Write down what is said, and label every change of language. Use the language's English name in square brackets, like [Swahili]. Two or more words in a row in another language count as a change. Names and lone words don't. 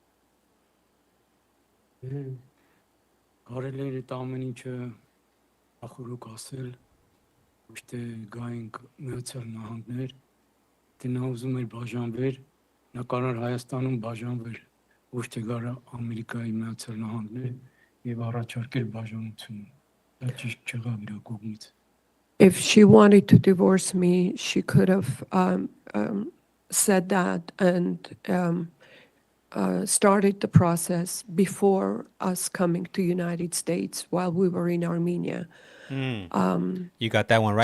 [Armenian] Կարելի է այդ ամեն ինչը ախորոք ասել, ոչ թե գայինք Միացյալ Նահանգներ, թե նա ուզում էր բաժանվել, նա կարող Հայաստանում բաժանվել, ոչ թե գար Ամերիկայի Միացյալ Նահանգներ եւ առաջարկել բաժանություն։ Դա ճիշտ չեղավ իր կողմից։ [English] If she wanted to divorce me, she could have said that and started the process before us coming to United States while we were in Armenia. You got that one right,